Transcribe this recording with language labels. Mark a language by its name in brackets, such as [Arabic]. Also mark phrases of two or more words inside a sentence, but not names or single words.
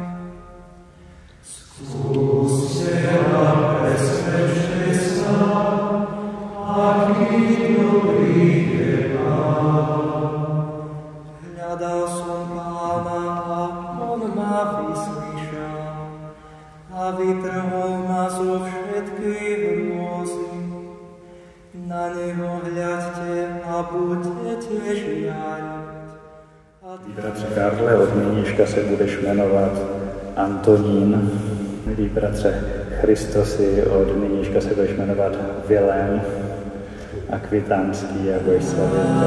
[Slovak] Skúste a presvedčte sa, aký dobrý je Pán. Hľadal som Pána a on ma vyslyšal a vytrhol ma zo všetkej hrôzy. Na neho hľadte a budete žiariť. [Czech] Milý bratře Karle, od nynějška se budeš jmenovat Antonín. Milý bratře Christosi, od nynějška se budeš jmenovat Vilém Akvitánský a budeš slavit.